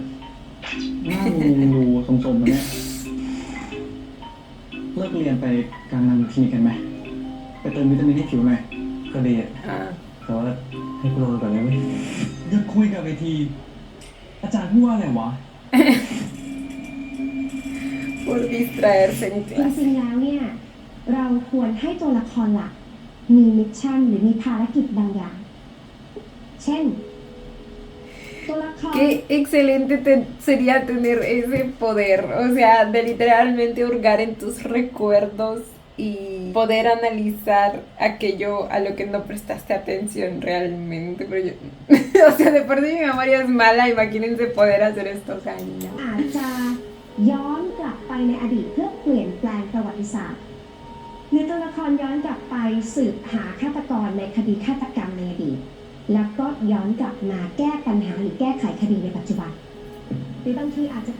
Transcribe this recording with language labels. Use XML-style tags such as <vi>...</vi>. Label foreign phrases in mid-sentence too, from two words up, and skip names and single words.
<th>หน้ามึงดูสมๆมาเนี่ยเลิกเรียนไปกลางนังคลินิกกันไหมไปเติมวิตามินให้ผิวหน่อย ก็ดีอะ Ah. แต่ว่าให้กูนอนก่อนได้ไหม หยุดคุยกับไอที อาจารย์พูดว่าอะไรวะ</th> <es>Por distraerse en</es> <th>จ</th> <es>clase.</es> <th>ริงๆแล้วเนี่ย เราควรให้ตัวละครหลักมีมิชชั่นหรือมีภารกิจบางอย่าง เช่น ตัวละคร</th> <es>Qué excelente sería tener ese poder, o sea, de literalmente hurgar en tus recuerdos y poder analizar aquello a lo que no prestaste atención realmente. Pero yo, o sea, de por sí mi memoria es mala, imagínense poder hacer esto, o sea, no.</es> <th>อาจจะย้อนกลับไปในอดีตเพื่อเปลี่ยนแปลงประวัติศาสตร์หรือตัวละครย้อนกลับไปสืบหาฆาตกรในค ดีฆาตกรรมในอดีตแล้วก็ย้อนกลับมาแก้ปัญหาหรือแก้ไขคดีในปัจจุบันหรือบางทีอาจจะ</th>